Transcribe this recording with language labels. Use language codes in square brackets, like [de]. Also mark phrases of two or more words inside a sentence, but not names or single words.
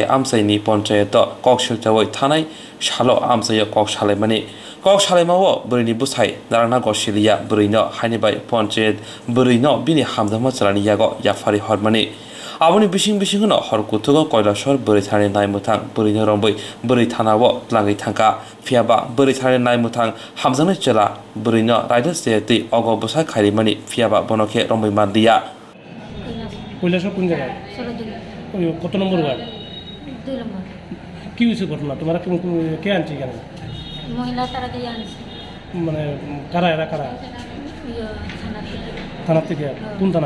[trp] आमसायनि पन्चायत कक्सिलचावै थानाय सालो आमसाय कक सालायमानि कक सालायमावो बरैनि बुसाय नारायणा गसिलिया बरैनो हाइनिबाय पन्चायत बरैनो बिनि हामदामा चलानि यागो याफारि हरमानि आबुनि बिसिंनो हरकुथुगो কৈলাসহর बरै थानानि नायमुथां बरैनो रंबै बरै थानावो लाङै थांका फियाबा बरै थानानि नायमुथां हामजानाय चला बरैनो रायदा सियाति अग बुसाय खारिमानि फियाबा बनखे रंबै मानदिया [bn] কৈলাসহর কোন জায়গায়? কত নম্বর ওয়ার্ড? 2 নম্বর। কি হয়েছে ঘটনা? তোমরা কে আনছি কেন? মহিলা তারা দিয়ে আনছে। মানে কারা এরা কারা? থানা থেকে। কোন থানা?